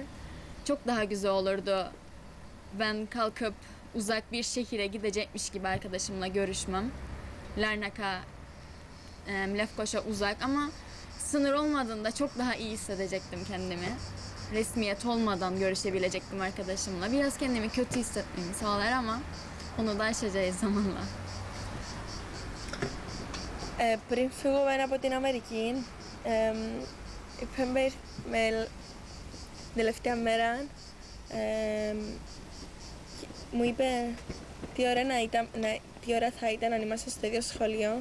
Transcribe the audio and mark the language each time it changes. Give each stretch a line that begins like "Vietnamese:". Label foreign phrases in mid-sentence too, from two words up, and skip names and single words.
Turkish: Çok daha güzel olurdu ben kalkıp uzak bir şehire gidecekmiş gibi arkadaşımla görüşmem. Larnaka, Lefkoşa uzak ama sınır olmadığında çok daha iyi hissedecektim kendimi. Resmiyet olmadan görüşebilecektim arkadaşımla. Biraz kendimi kötü hissetmemi sağlar ama onu da aşacağız zamanla.
Greek: Πριν φύγουμε από την Αμερική, η Πέμπε με την τελευταία μέρα μου είπε τι ώρα θα ήταν αν είμαστε στο ίδιο σχολείο.